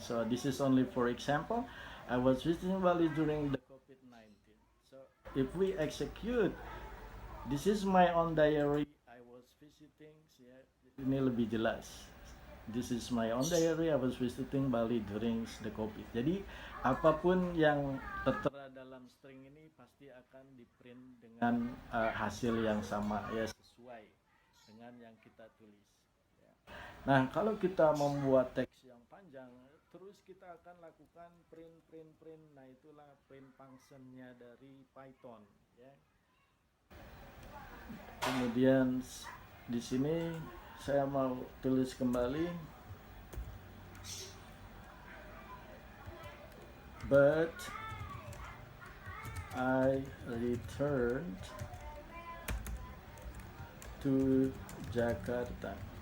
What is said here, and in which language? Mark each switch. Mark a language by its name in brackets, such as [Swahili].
[English] So this is only for example. I was visiting Bali during the COVID-19. So if we execute, this is my own diary. I was visiting. [Indonesian] Ya, ini lebih jelas. [English] This is my own diary. I was visiting Bali during the COVID. [Indonesian] Jadi apapun yang tertera dalam string ini pasti akan di-print dengan hasil yang sama ya, sesuai dengan yang kita tulis. Ya. Nah, kalau kita membuat teks yang panjang, terus kita akan lakukan print. Nah, itulah print function-nya dari Python ya. Kemudian di sini saya mau tulis kembali, [English] but I returned to Jakarta